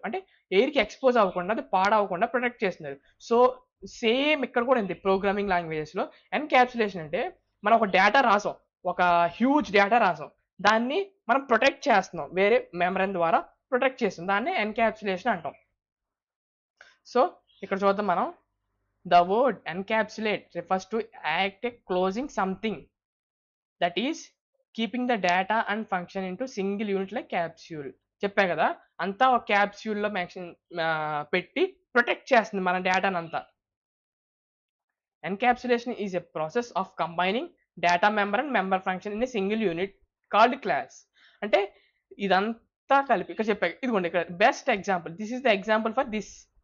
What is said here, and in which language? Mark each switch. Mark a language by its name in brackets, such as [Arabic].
[Telugu] అంటే ఎయిర్కి ఎక్స్పోజ్ అవ్వకుండా, అది పాడవకుండా ప్రొటెక్ట్ చేస్తున్నారు. సో సేమ్ ఇక్కడ కూడా ఉంది ప్రోగ్రామింగ్ లాంగ్వేజెస్లో. ఎన్క్యాప్సులేషన్ అంటే మనం ఒక డేటా రాసాం, ఒక హ్యూజ్ డేటా రాసాం, దాన్ని మనం ప్రొటెక్ట్ చేస్తున్నాం, వేరే మెమరీ ద్వారా ప్రొటెక్ట్ చేస్తున్నాం, దాన్ని ఎన్క్యాప్సులేషన్ అంటాం. సో ఇక్కడ చూద్దాం మనం. [English] The word encapsulate refers to act closing something, that is keeping the data and function into single unit like capsule. [Telugu] చెప్పా కదా, అంతా ఒక క్యాప్స్యూల్లో పెట్టి ప్రొటెక్ట్ చేస్తుంది మన డేటాను అంతా. [English] Encapsulation is a process of combining data member and member function in a single unit called class. [Telugu] అంటే ఇదంతా కలిపి ఇక్కడ చెప్పా, ఇదిగోండి ఇక్కడ best example, [English] This is the example for this.